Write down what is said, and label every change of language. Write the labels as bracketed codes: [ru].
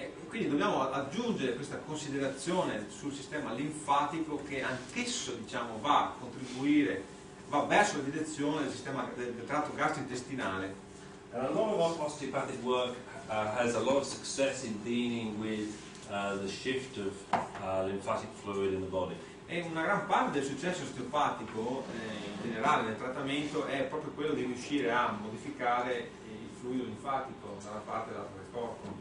[it] Quindi dobbiamo aggiungere questa considerazione sul sistema linfatico che anch'esso, diciamo, va a contribuire, va verso la direzione del sistema del tratto gastrointestinale. [en] And a lot of osteopathic work has a lot of success in dealing with the shift of lymphatic fluid in the body. [it] E una gran parte del successo osteopatico in generale nel trattamento è proprio quello di riuscire a modificare il fluido linfatico da una parte e dall'altra del corpo.